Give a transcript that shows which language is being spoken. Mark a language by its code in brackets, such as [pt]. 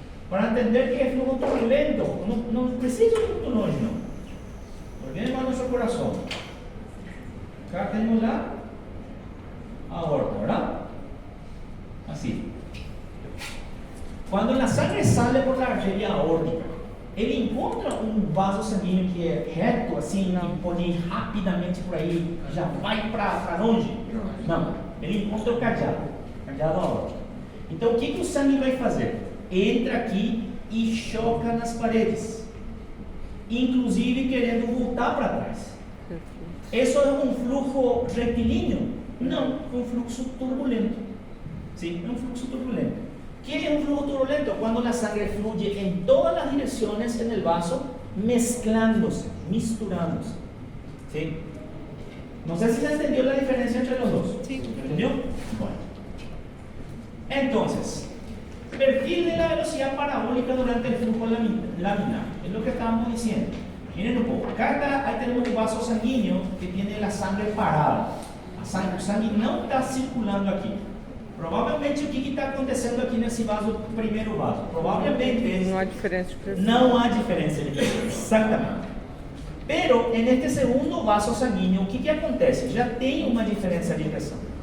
[es] Para entender qué es flujo turbulento, no [pt] precisa ir muito longe, [es] no. Porque viene más nuestro corazón. Acá tenemos la aorta, ¿verdad? Así. Cuando la sangre sale por la arteria aórtica, [pt] ele encontra um vaso sanguíneo que é reto, assim, que pode ir rapidamente por aí, já vai para longe? Não. Ele encontra o cadeado aórtico. Então, o que o sangue vai fazer? Entra aqui e choca nas paredes, inclusive querendo voltar para trás. Isso é um fluxo retilíneo? Não, é um fluxo turbulento. [es] ¿Sí? Es un fluxo turbulento. ¿Qué es un flujo turbulento? Cuando la sangre fluye en todas las direcciones en el vaso, mezclándose, misturándose. ¿Sí? No sé si se entendió la diferencia entre los dos. Sí. ¿Entendió? Bueno. Entonces, perfil de la velocidad parabólica durante el flujo laminar. Es lo que estábamos diciendo. Miren un poco. Acá ahí tenemos un vaso sanguíneo que tiene la sangre parada. [pt] O sangue não está circulando aqui. Provavelmente o que está acontecendo aqui nesse vaso, primeiro vaso? Provavelmente não há diferença de pressão. Não há diferença de pressão, exatamente. [es] Pero en este segundo vaso sanguíneo, [pt] o que acontece? Já tem uma diferença de pressão.